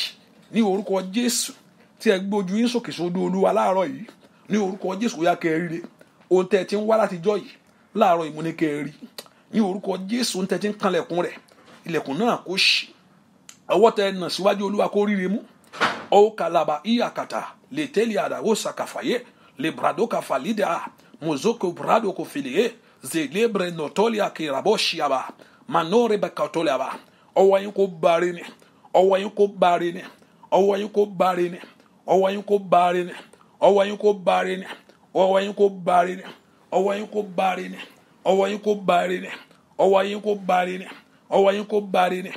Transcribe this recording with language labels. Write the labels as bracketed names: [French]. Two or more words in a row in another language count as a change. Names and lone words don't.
[Yoruba] Ní orúkọ Jésù. Tí ẹ gbé ojú yín sókè sódò Olúwa láàárọ̀ yìí. Ní orúkọ Jésù, ó yá kẹ́ ẹ rí. Ohun tẹ̀ tí ń wá látijọ́ yìí. Láàárọ̀ yìí mo ní kẹ́ ẹ rí. Ní orúkọ Jésù, ohun tẹ̀ tí ń kanlẹ̀kùn rẹ̀. Ilẹ̀kùn náà kó ṣí. Ọwọ́ tẹ nà síwájú Olúwa kó ríre mú. O kalaba iyakata le teliada o sakafaye le brado kafalida mozoko brado ko filie zelebre notolia ki raboshiaba manore bakatoliaba. Ọwọ́ yín kó bare ni. Ọwọ́ yín kó bare ni. Ọwọ́ yín kó bare ni. Ọwọ́ yín kó bare ni. Ọwọ́ yín kó bare ni. Ọwọ́ yín kó bare ni. Ọwọ́ yín kó bare ni. Ọwọ́ yín kó bare ni. Ọwọ́ yín kó bare ni. Ọwọ́ yín kó bare ni.